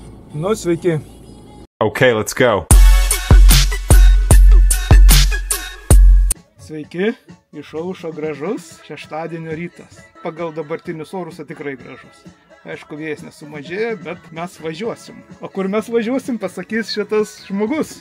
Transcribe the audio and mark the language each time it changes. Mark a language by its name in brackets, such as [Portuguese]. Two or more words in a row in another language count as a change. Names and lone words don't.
[Lithuanian] Nu, sveiki. [English] Okay, let's go. [Lithuanian] Sveiki, išaušo gražus šeštadienio rytas. Pagal dabartinius orus tikrai gražus. Aišku, vėjas nesumažėjo, bet mes važiuosim. O kur mes važiuosim, pasakys šitas žmogus.